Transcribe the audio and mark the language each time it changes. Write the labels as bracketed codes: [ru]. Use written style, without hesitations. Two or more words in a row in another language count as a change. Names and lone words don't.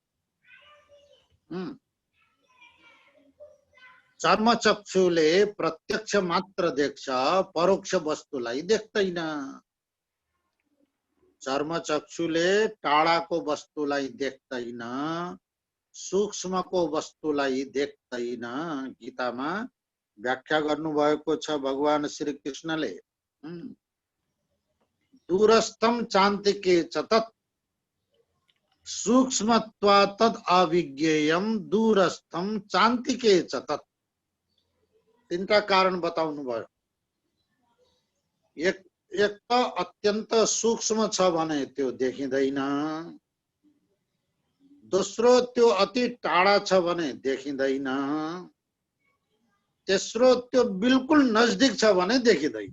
[ne] चर्मचक्षुले प्रत्यक्ष मात्र देख्छ, परोक्ष वस्तुलाई देख्दैन। चर्मचक्षुले टाढाको वस्तुलाई देख्दैन, सूक्ष्मको वस्तुलाई देख्दैन। गीतामा व्याख्या गर्नुभएको छ भगवान श्री कृष्णले, [sa] दूरस्थम चान्तिके च तत् सूक्ष्मत्वात् तद् अविज्ञेयम दूरस्थम चान्तिके च तत्। [ne] 3टा कारण बताउनु भयो। एक त अत्यन्त सूक्ष्म छ भने त्यो देखिँदैन, दोस्रो त्यो अति टाढा छ भने देखिँदैन, तेस्रो त्यो बिल्कुल नजदिक छ भने देखिँदैन।